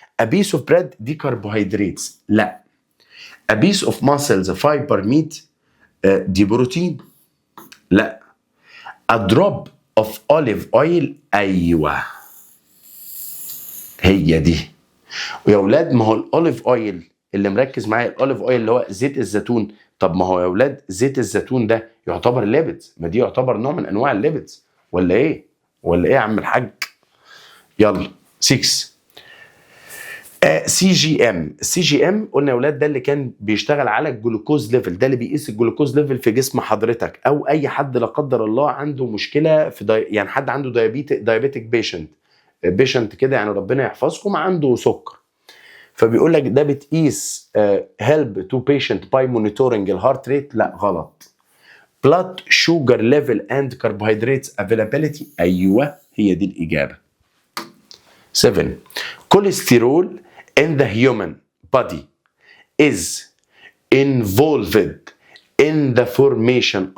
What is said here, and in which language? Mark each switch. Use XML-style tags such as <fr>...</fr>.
<en>a piece of bread</en> <ar>دي كربوهيدراتس. لا.</ar> <en>a piece of muscles fiber meat</en> <ar>دي بروتين. لا.</ar> <en>a drop of olive oil،</en> <ar>ايوه هي دي. ويا اولاد ما هو الاوليف اويل اللي مركز معايا، الاوليف اويل اللي هو زيت الزيتون. طب ما هو يا اولاد زيت الزيتون ده يعتبر ليبيدز، ما دي يعتبر نوع من انواع الليبيدز. ولا ايه؟ ولا ايه يا عم الحاج؟ يلا 6. سي جي ام. السي جي ام قلنا يا اولاد ده اللي كان بيشتغل على الجلوكوز ليفل، ده اللي بيقيس الجلوكوز ليفل في جسم حضرتك، او اي حد لا قدر الله عنده مشكله في يعني حد عنده دايابيتك بيشنت كده، يعني ربنا يحفظكم، عنده سكر. فبيقول لك ده بتقيس</ar> <en>help to patient by monitoring</en> <ar>الهارت ريت. لا غلط.</ar> <en>blood sugar level and carbohydrates availability،</en> <ar>ايوه هي دي الاجابه.</ar> <en>7. cholesterol in the human body is involved in the formation.</en>